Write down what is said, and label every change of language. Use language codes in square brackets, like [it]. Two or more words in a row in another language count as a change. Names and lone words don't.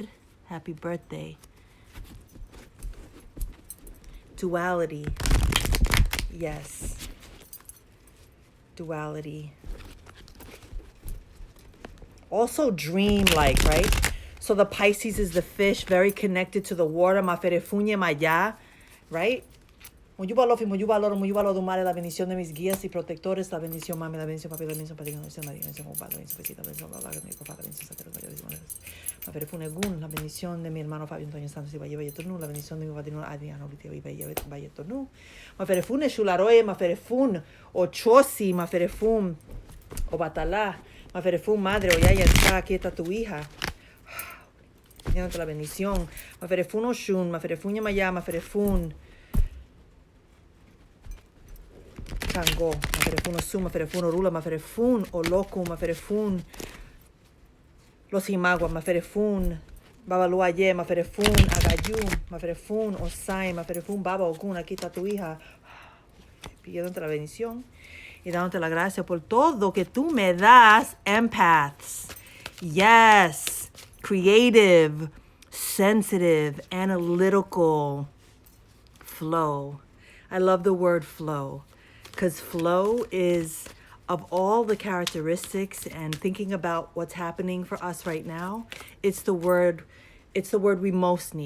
[en] Happy birthday. Duality. Yes. Duality. Also dream-like, right? So the Pisces is the fish, very connected to the water. [luq] Maferefunye maya, right? Muyuba dumare, [es] la bendición de mis guías y protectores, la bendición mami, la bendición papi, la bendición padre, la bendición madre, la bendición compadre, la bendición pesita, la bendición papá, mi papá, la bendición sacerdote, la bendición Maferefune Gun, la bendición de mi hermano Fabio Antonio Santos y Valle Valletornú, la bendición de mi padrino Adriano Litio y Valle Valletornú, Maferefune Shularoe, Maferefun, Ochosi, Maferefun, Obatalá, Maferefun madre, Oyaya, está, aquí está tu hija. La bendición. [luq] Maferefun Oshun, Maferefun Yamaya, Maferefun Tango, Maferefun Osum, Maferefun Orula, Maferefun Oloku, Maferefun Los Imaguas, Maferefun Babaluaye, Maferefun Agayú, Maferefun Osai, Maferefun Baba Ogun, [es] aquí está tu hija. Pidiéndote la bendición y dándote la gracia por todo que tú me das, [en] empaths. Yes. Creative, sensitive, analytical, flow. I love the word flow, because flow is, of all the characteristics and thinking about what's happening for us right now, it's the word we most need.